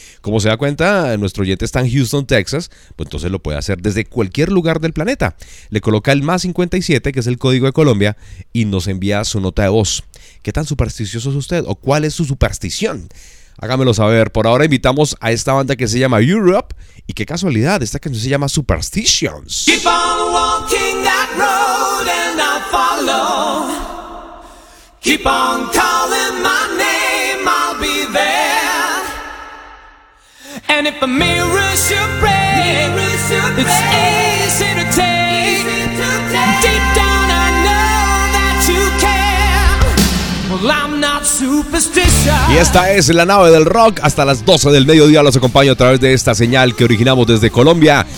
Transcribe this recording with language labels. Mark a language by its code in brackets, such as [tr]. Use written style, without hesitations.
[es] Como se da cuenta, nuestro oyente está en Houston, Texas, pues entonces lo puede hacer desde cualquier lugar del planeta. Le coloca el más 57, que es el código de Colombia, y nos envía su nota de voz. ¿Qué tan supersticioso es usted? ¿O cuál es su superstición? Hágamelo saber. Por ahora invitamos a esta banda que se llama Europe. Y qué casualidad, esta canción se llama Superstitions. [en] Keep on walking that road and I follow. Keep on calling my name, I'll be there. And if a mirror should break, it's easy to take. Deep down I know that you care. Well, I'm not superstitious. [es] Y esta es la nave del rock. Hasta las 12 del mediodía los acompaño a través de esta señal que originamos desde Colombia.